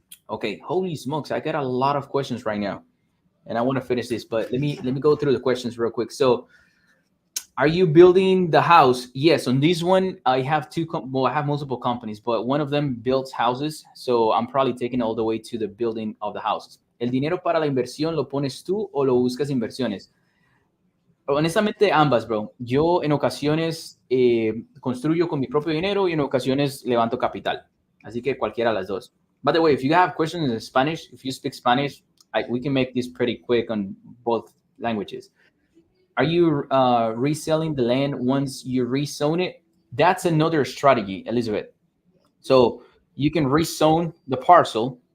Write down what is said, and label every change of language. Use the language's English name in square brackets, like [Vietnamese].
[English] Okay, holy smokes, I got a lot of questions right now, and I want to finish this, but let me go through the questions real quick. So, are you building the house? Yes, on this one, I have well, I have multiple companies, but one of them builds houses, so I'm probably taking all the way to the building of the houses. [Spanish] ¿El dinero para la inversión lo pones tú o lo buscas inversiones? Honestamente, ambas, bro. Yo en ocasiones construyo con mi propio dinero y en ocasiones levanto capital. Así que cualquiera de las dos. [English] By the way, if you have questions in Spanish, if you speak Spanish, we can make this pretty quick on both languages. Are you reselling the land once you rezone it? That's another strategy, Elizabeth. So you can rezone the parcel.